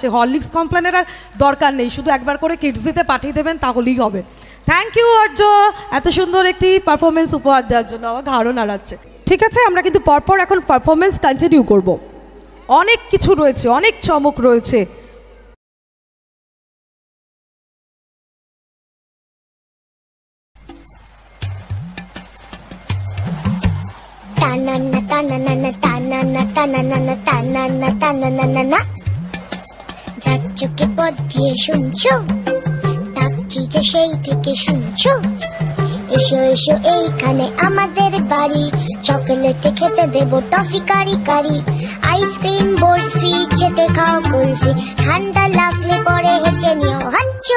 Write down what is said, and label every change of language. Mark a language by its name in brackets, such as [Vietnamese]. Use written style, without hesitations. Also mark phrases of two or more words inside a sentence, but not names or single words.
[Bangla] হরলিক্স কমপ্লেনের আর দরকার নেই, শুধু একবার করে কিডজিতে পাঠিয়ে দেবেন তাহলেই হবে। [English] thank you [Bangla] অর্জ, এত সুন্দর একটি পারফরমেন্স উপহার দেওয়ার জন্য। আমার ঘাড়ও নাড়াচ্ছে। ঠিক আছে, আমরা কিন্তু পরপর এখন [English] performance continue [Bangla] করব। অনেক কিছু রয়েছে, অনেক চমক রয়েছে। Ta-na-na, ta-na-na-na, ta-na-na, ta-na-na-na, ta-na-na, ta-na-na-na-na। যার চোখে পথ দিয়ে শুনছো, ডাকছি যে সেই থেকে শুনছো। এসো এসো এইখানে আমাদের বাড়ি, চকলেটে খেতে দেবো টফি কারি কারি। আইসক্রিম বরফি চেটে খাও কুলফি, ঠান্ডা লাগলে পরে হেঁচে নিও হাঁচো।